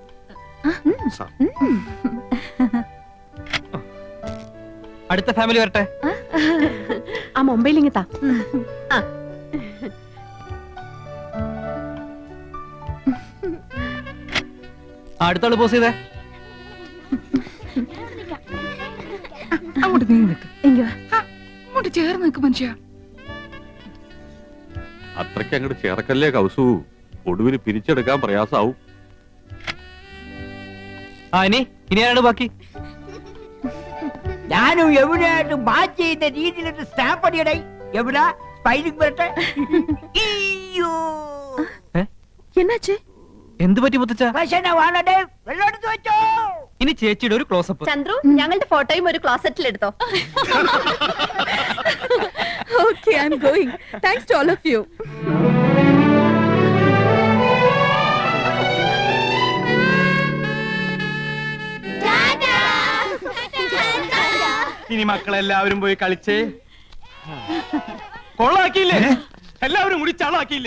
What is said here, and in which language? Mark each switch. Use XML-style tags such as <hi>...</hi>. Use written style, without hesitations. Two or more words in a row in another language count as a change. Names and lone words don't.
<ml>അടുത്ത ഫാമിലി വരട്ടെ. ആ മുംബൈയിൽ ഇങ്ങത്താ. അടുത്താള് പോസ് ചെയ്തേ. അങ്ങോട്ട് നീങ്ങി നിൽക്ക്.</ml> <ta>இங்க வா.</ta> <ml>അങ്ങോട്ട് ചേർന്ന് നിൽക്ക് മനുഷ്യ. അത്രയ്ക്ക് അങ്ങോട്ട് ചേർക്കല്ലേ കൗസു, ഒടുവിൽ പിരിച്ചെടുക്കാൻ പ്രയാസാവും. ഇനി ആരാണ് ബാക്കി? ഞാനും എവിടെയായിട്ട് മാച്ച് ചെയ്യുന്ന രീതിയിലൊരു സ്റ്റാമ്പ് അടിയടേ. എവിടെ സ്പൈലിംഗ് വരട്ടെ. അയ്യോ.</ml> <ta>என்னாச்சு?</ta> <ml>എന്ത് പറ്റി മുത്തച്ഛ? പ്രശ്നമാണേ. വെള്ളം എടുത്ത് വെച്ചോ. ഇനി ചേച്ചിയുടെ ഒരു ക്ലോസപ്പ്. ചന്ദ്രു ഞങ്ങളുടെ ഫോട്ടോയും ഒരു ക്ലോസറ്റിൽ എടുത്തോ.</ml> <en>Okay, I'm going. Thanks to all of you.</en> <ml>ഇനി മക്കളെല്ലാവരും പോയി കളിച്ചേ. കൊള്ളാക്കിയില്ലേ? എല്ലാവരും കൂടി ചളാക്കിയില്ലേ?</ml>